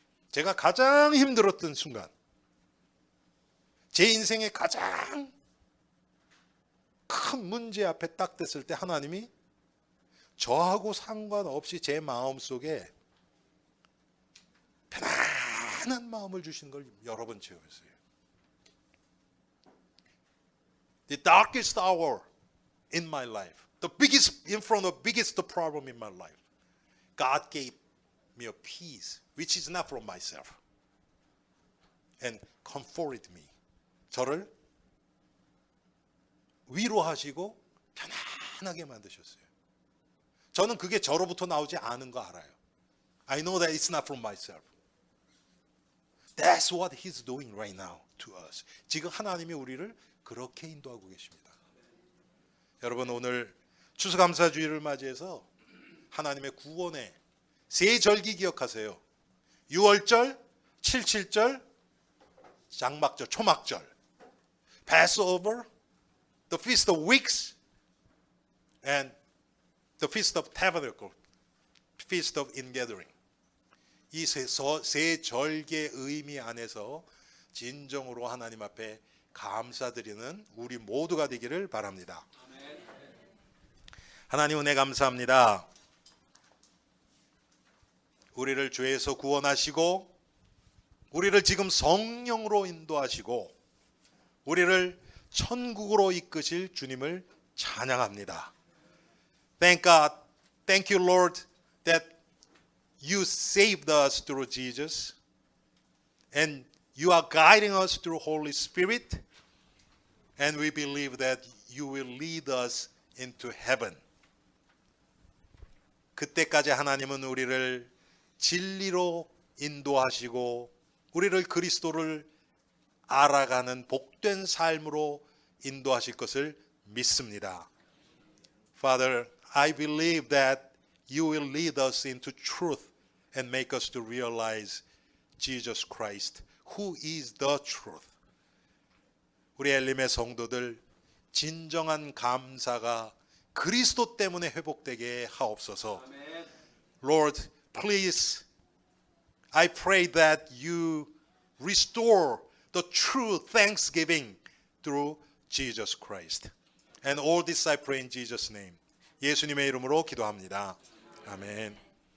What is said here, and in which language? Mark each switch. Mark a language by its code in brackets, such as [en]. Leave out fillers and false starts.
[ko] 제가 가장 힘들었던 순간, 제 인생의 가장 큰 문제 앞에 딱 됐을 때 하나님이 저하고 상관없이 제 마음속에 편안한 마음을 주시는 걸 여러 번 체험했어요. [en] The darkest hour in my life, in front of the biggest problem in my life, God gave me a peace which is not from myself and comforted me. [ko] 저를 위로하시고 편안하게 만드셨어요. 저는 그게 저로부터 나오지 않은 거 알아요. [en] I know that it's not from myself. That's what He's doing right now to us. [ko] 지금 하나님이 우리를 그렇게 인도하고 계십니다. 여러분 오늘 추수감사주일을 맞이해서 하나님의 구원의 세 절기 기억하세요. 6월절, 77절, 장막절, 초막절, [en] Passover, the Feast of Weeks, and the Feast of Tabernacle, Feast of Ingathering. [ko] 이 세 절기의 의미 안에서 진정으로 하나님 앞에 감사드리는 우리 모두가 되기를 바랍니다. 하나님 은혜 감사합니다. 우리를 죄에서 구원하시고 우리를 지금 성령으로 인도하시고 우리를 천국으로 이끄실 주님을 찬양합니다. [en] Thank God, thank you Lord that you saved us through Jesus and you are guiding us through Holy Spirit and we believe that you will lead us into heaven. [ko] 그때까지 하나님은 우리를 진리로 인도하시고 우리를 그리스도를 알아가는 복된 삶으로 인도하실 것을 믿습니다. [en] Father, I believe that you will lead us into truth and make us to realize Jesus Christ, who is the truth. [ko] 우리 엘림의 성도들 진정한 감사가 그리스도 때문에 회복되게 하옵소서. [en] Lord, please, I pray that you restore the true thanksgiving through Jesus Christ. And all this I pray in Jesus' name. [ko] 예수님의 이름으로 기도합니다. 아멘.